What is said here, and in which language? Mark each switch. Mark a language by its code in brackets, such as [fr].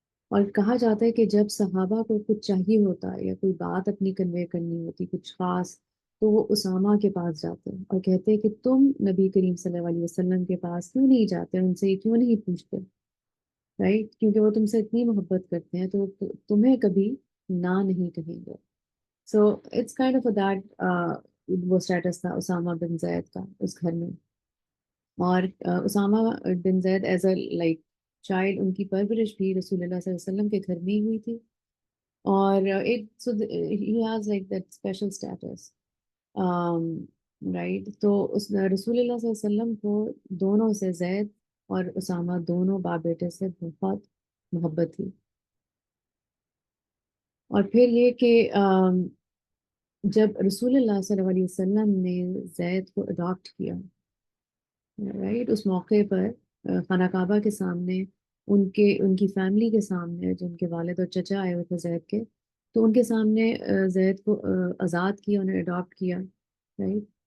[ur] اور کہا جاتا ہے کہ جب صحابہ کو کچھ چاہیے ہوتا ہے یا کوئی بات اپنی کنوے کرنی ہوتی کچھ خاص، تو وہ اسامہ کے پاس جاتے ہیں اور کہتے ہیں کہ تم نبی کریم صلی اللہ علیہ وسلم کے پاس کیوں نہیں جاتے، ان سے کیوں نہیں پوچھتے، رائٹ، کیونکہ وہ تم سے اتنی محبت کرتے ہیں تو وہ تمہیں کبھی نہ نہیں کہیں گے. [en] so it's kind of that [ur] وہ اسٹیٹس تھا اسامہ بن زید کا اس گھر میں. اور اسامہ بن زید [en] as a like child, [ur] ان کی پرورش بھی رسول اللہ صلی اللہ علیہ وسلم کے گھر میں ہی ہوئی تھی. [en] اور he has like that special status. [ur] Right, تو اس رسول اللہ صلی اللہ علیہ وسلم کو دونوں سے، زید اور اسامہ دونوں باپ بیٹے سے بہت محبت تھی. اور پھر یہ کہ جب رسول اللہ صلی اللہ علیہ وسلم نے زید کو اڈاپٹ کیا، رائٹ، اس موقع پر خانہ کعبہ کے سامنے ان کی فیملی کے سامنے، جو ان کے والد اور چچا آئے ہوئے تھے زید کے، تو ان کے سامنے زید کو آزاد کیا، انہیں اڈاپٹ کیا، رائٹ.